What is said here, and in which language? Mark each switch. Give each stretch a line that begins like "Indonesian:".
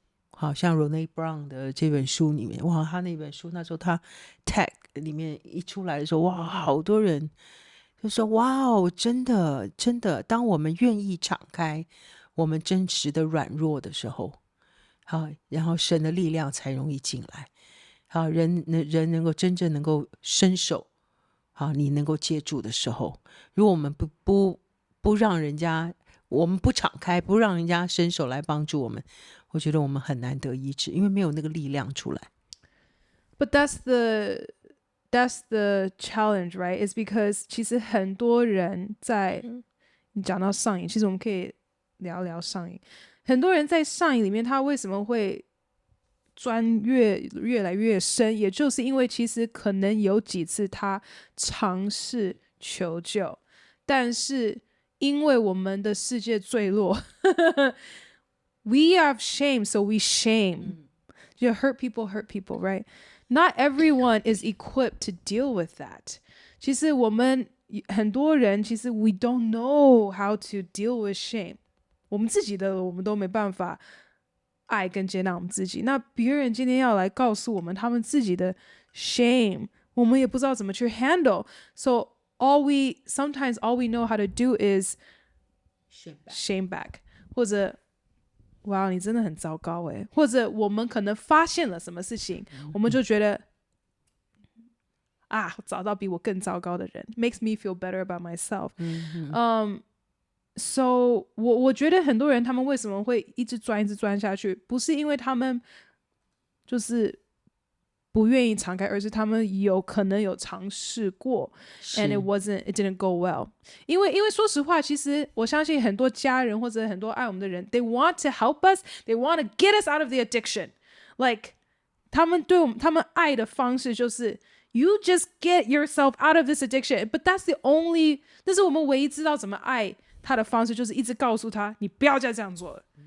Chinese: 好像 Brené Brown 的这本书里面，哇，他那本书那时候他 tag 里面一出来的时候，哇，好多人就说哇哦，真的真的，当我们愿意敞开我们真实的软弱的时候，好，然后神的力量才容易进来，好，人能够真正能够伸手，好，你能够接住的时候，如果我们不让人家我们不敞开，不让人家伸手来帮助我们，我觉得我们很难得医治，因为没有那个力量出来。
English: But that's the challenge, right? Is because
Chinese: 其实很多人在你讲到上瘾，其实我们可以聊聊上瘾。很多人在上瘾里面，他为什么会越来越深？也就是因为其实可能有几次他尝试求救，但是因为我们的世界坠落，
English: we have shame, so we shame. You hurt people, right? Not everyone is equipped to deal with that.
Chinese: 其实我们很多人其实
English: we don't know how to deal with shame.
Chinese: 我们自己的我们都没办法爱跟接纳我们自己。那别人今天要来告诉我们他们自己的 shame， 我们也不知道怎么去 handle.
English: So sometimes all we know how to do is shame back.
Chinese: 或者哇，你真的很糟糕诶，或者我们可能发现了什么事情，我们就觉得啊，找到比我更糟糕的人 ，
English: makes me feel better about myself。
Chinese: So 我觉得很多人他们为什么会一直钻下去，不是因为他们就是不愿意敞开，而是他们有可能有尝试过 ，
English: and it didn't go well。
Chinese: 因为说实话，其实我相信很多家人或者很多爱我们的人
English: ，they want to help us, they want to get us out of the addiction. Like
Chinese: 他们对我们他们爱的方式就是
English: you just get yourself out of this addiction. But that's the only，
Chinese: 那是我们唯一知道怎么爱他的方式，就是一直告诉他你不要再这样做了。